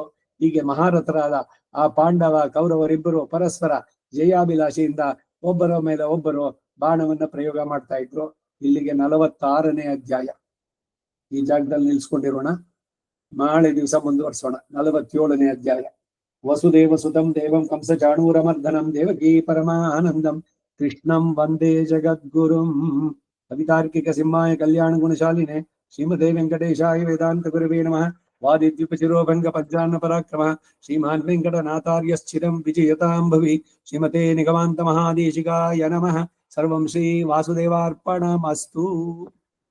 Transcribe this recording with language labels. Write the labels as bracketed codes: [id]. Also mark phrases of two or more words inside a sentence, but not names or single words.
[kn] ಹೀಗೆ ಮಹಾರಥರಾದ ಆ ಪಾಂಡವ ಕೌರವರಿಬ್ಬರು ಪರಸ್ಪರ ಜಯಾಭಿಲಾಷೆಯಿಂದ ಒಬ್ಬರ ಮೇಲೆ ಒಬ್ಬರು ಬಾಣವನ್ನ ಪ್ರಯೋಗ ಮಾಡ್ತಾ ಇದ್ರು. ಇಲ್ಲಿಗೆ 46ನೇ ಅಧ್ಯಾಯ ಈ ಜಾಗದಲ್ಲಿ ನಿಲ್ಸ್ಕೊಂಡಿರೋಣ. ನಾಳೆ ದಿವಸ ಮುಂದುವರ್ಸೋಣ 47ನೇ ಅಧ್ಯಾಯ. [sa] ವಸುದೇವ ಸುತಂ ದೇವಂ ಕಂಸ ಚಾಣೂರಮರ್ದನಂ ದೇವಕೀ ಪರಮಾನಂದಂ ಕೃಷ್ಣಂ ವಂದೇ ಜಗದ್ಗುರುಂ. ಕವಿತಾರ್ಕಿಕ ಸಿಂಹಾಯ ಕಲ್ಯಾಣ ಗುಣಶಾಲಿನೇ ಶ್ರೀಮದೇ ವೆಂಕಟೇಶಾಯ ವೇದಾಂತ ಗುರವೇ ನಮಃ. ವಾದಿದ್ವಿಪಚಿರೋ ಭಂಗ ಪಜ್ಜಾನ್ನ ಪರಾಕ್ರಮ ಶ್ರೀಮಾನ್ ವೆಂಕಟನಾಥಾರ್ಯಶ್ಚಿರಂ ವಿಜಯತಾಂ ಭವಿ ಶ್ರೀಮತೆ ನಿಗಮಾಂತ ಮಹಾದೇಶಿಕಾಯ ನಮಃ ಸರ್ವಂ ಶ್ರೀ ವಾಸುದೇವಾರ್ಪಣಮಸ್ತು.